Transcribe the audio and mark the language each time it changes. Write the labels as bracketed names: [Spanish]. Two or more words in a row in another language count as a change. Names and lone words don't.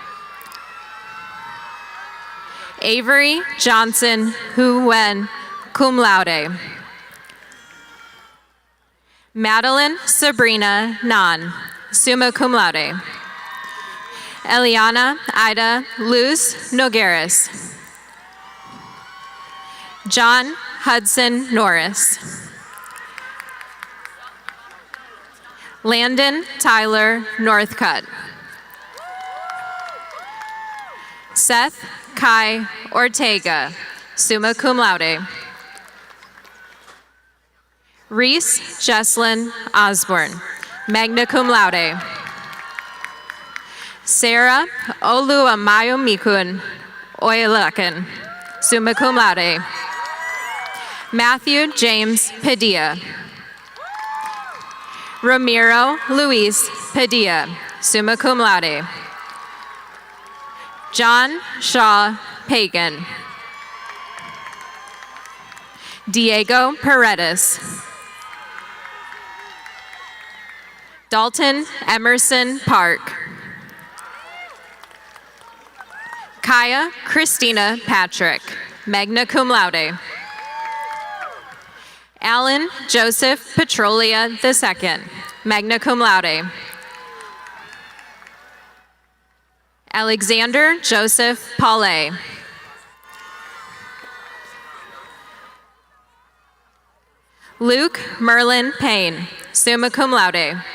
[English] Avery Johnson Huen, [Latin] cum laude. [English] Madeline Sabrina Nan, [Latin] summa cum laude. [English] Eliana Ida Luz Nogueras. John Hudson Norris. Landon Tyler Northcutt. Seth Kai Ortega, [Latin] summa cum laude. [English] Reese Jesslyn Osborne, [Latin] magna cum laude. [English] Sarah Oluwamayomikun Oyelakan, [Latin] summa cum laude. [English] Matthew James Padilla. Ramiro Luis Padilla, [Latin] summa cum laude. [English] John Shaw Pagan. Diego Paredes. Dalton Emerson Park. Kaya Christina Patrick, [Latin] magna cum laude. [English] Alan Joseph Petrolia II, [Latin] magna cum laude. [English] Alexander Joseph Paulet. Luke Merlin Payne, [Latin] summa cum laude.